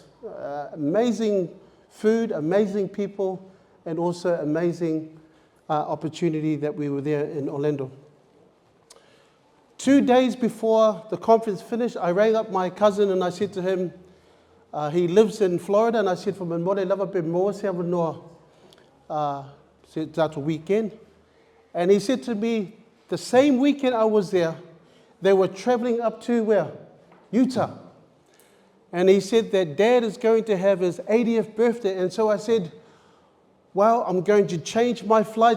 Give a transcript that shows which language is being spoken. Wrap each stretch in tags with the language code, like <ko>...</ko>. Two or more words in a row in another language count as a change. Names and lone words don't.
<en>Amazing food, amazing people, and also amazing opportunity that we were there in Orlando. 2 days before the conference finished, I rang up my cousin and I said to him, he lives in Florida, and I said, from</en> <sm>Mole lava pe mo se avanoa</sm> <en>that weekend. And he said to me, the same weekend I was there, they were traveling up to where? Utah. And he said that Dad is going to have his 80th birthday. And so I said, well, I'm going to change my flight.</en>